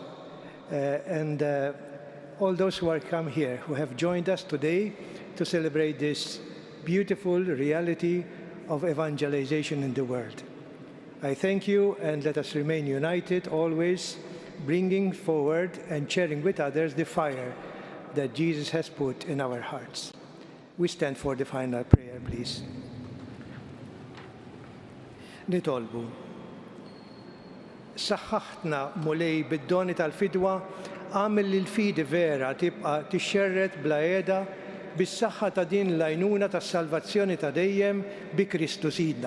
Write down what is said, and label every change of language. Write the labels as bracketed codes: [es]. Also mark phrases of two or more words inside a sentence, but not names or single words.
[en] And all those who are come here, who have joined us today to celebrate this beautiful reality of evangelization in the world. I thank you, and let us remain united always, bringing forward and sharing with others the fire that Jesus has put in our hearts. We stand for the final prayer, please. [mt] Nitolbu. Saħħaħtna mulej bid-doni tal-fidwa, għamil li l-fidi vera tibqa tixxerret bla qiegħda bis-saħħa ta' din l-għajnuna tas-salvazzjoni ta' dejjem bi Kristu Sidna.